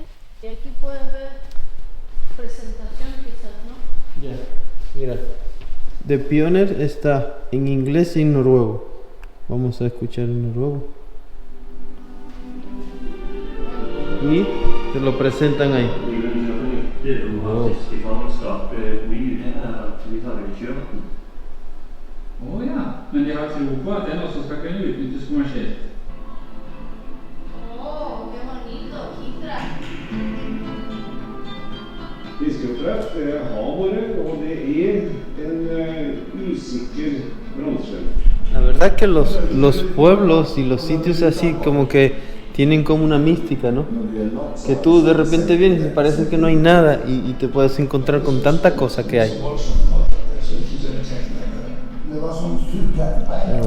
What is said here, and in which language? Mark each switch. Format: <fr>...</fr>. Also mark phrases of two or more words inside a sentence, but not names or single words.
<es>Y aquí puedes ver presentación quizás, ¿no? Ya, mira. The Pioneer está en inglés y en noruego. Vamos a escuchar en noruego. Y te lo presentan ahí. Oh.</es> <no>Å ja, men de har tro på at den også skal kunne utnyttes kommersielt.</no> <es>Oh, qué bonito, Hitra.</es> <no>Fiskeoppdrett har vært, og det en usikker bransje.</no> <es>La verdad que los pueblos y los sitios así como que tienen como una mística, ¿no? Que tú de repente vienes y parece que no hay nada y te puedes encontrar con tanta cosa que hay. Bueno.</es>